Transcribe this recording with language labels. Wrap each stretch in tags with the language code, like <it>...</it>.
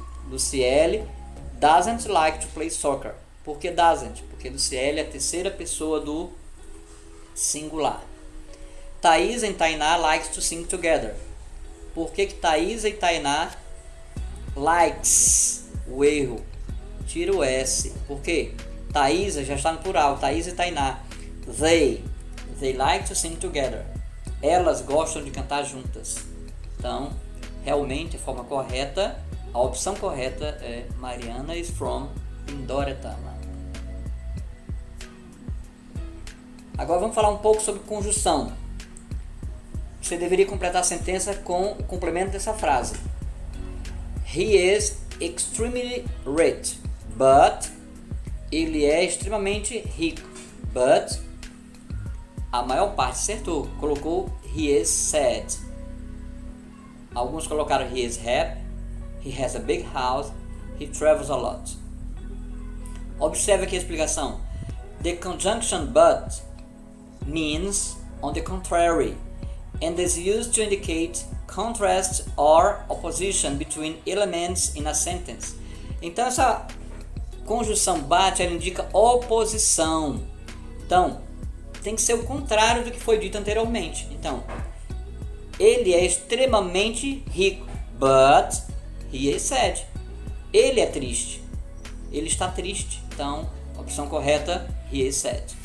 <en>Luciele doesn't like to play soccer.</en> <pt>Por que</pt> <en>doesn't?</en> <pt>Porque porque no CL é a terceira pessoa do singular.</pt> <en>Thaís and Tainá likes to sing together.</en> <pt>Por que Thaís e Tainá</pt> <en>likes?</en> <pt>O erro. Tira o S. Por quê? Thaís já está no plural. Thaís e Tainá.</pt> <en>They like to sing together.</en> <pt>Elas gostam de cantar juntas. Então, realmente, a forma correta, a opção correta é</pt> <en>Mariana is from Pindoretama.</en> <pt>Agora vamos falar um pouco sobre conjunção. Você deveria completar a sentença com o complemento dessa frase.</pt> <en>He is extremely rich,</en> <pt>but ele é extremamente rico, but a maior parte acertou, colocou</pt> <en>he is sad.</en> <pt>Alguns colocaram</pt> <en>he is happy, he has a big house, he travels a lot.</en> <pt>Observe aqui a explicação.</pt> <en>The conjunction but means on the contrary and is used to indicate contrast or opposition between elements in a sentence.</en> <pt>Então essa conjunção but ela indica oposição. Então tem que ser o contrário do que foi dito anteriormente. Então ele é extremamente rico,</pt> <en>but he is sad.</en> <pt>Ele é triste, ele está triste. Então a opção correta,</pt> <en>he is sad.</en>